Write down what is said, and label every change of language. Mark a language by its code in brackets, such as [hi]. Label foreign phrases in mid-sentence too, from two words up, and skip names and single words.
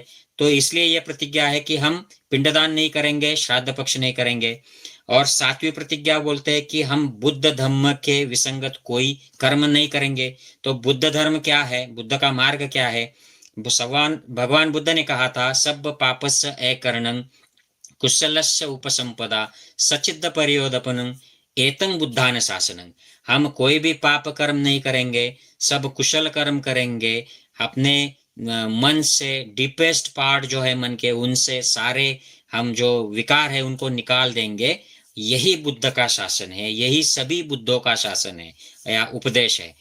[hi] तो इसलिए यह प्रतिज्ञा है कि हम पिंडदान नहीं करेंगे, श्राद्ध पक्ष नहीं करेंगे। और 7वीं प्रतिज्ञा बोलते हैं कि हम बुद्ध धर्म के विसंगत कोई कर्म नहीं करेंगे। तो बुद्ध धर्म क्या है, बुद्ध का मार्ग क्या है? भगवान बुद्ध ने कहा था, [pi] सब पापस्य अकरणं कुशलस्य उपसंपदा सचिद्ध परियोदपनं एतं बुद्धान शासनं। [hi] हम कोई भी पाप कर्म नहीं करेंगे, सब कुशल कर्म करेंगे, अपने मन से [en] deepest part [hi] जो है मन के, उनसे सारे हम जो विकार है उनको निकाल देंगे। यही बुद्ध का शासन है, यही सभी बुद्धों का शासन है या उपदेश है।